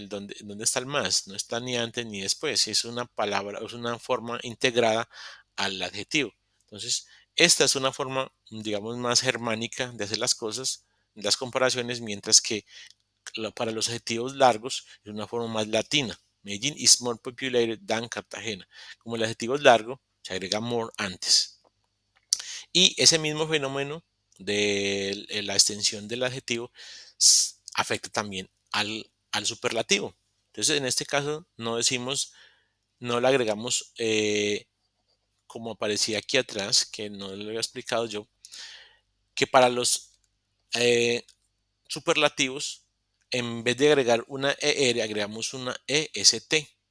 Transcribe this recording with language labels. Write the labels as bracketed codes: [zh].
[es] ¿Dónde está el más? No está ni antes ni después. Es una palabra, es una forma integrada al adjetivo. Entonces, esta es una forma, digamos, más germánica de hacer las cosas, las comparaciones, mientras que para los adjetivos largos es una forma más latina. [en] Medellín is more populated than Cartagena. [es] Como el adjetivo es largo, se agrega more antes. Y ese mismo fenómeno de la extensión del adjetivo afecta también al superlativo. Entonces, en este caso, no decimos, no le agregamos, como aparecía aquí atrás, que no lo había explicado yo, que para los eh, superlativos, en vez de agregar una ER, agregamos una EST.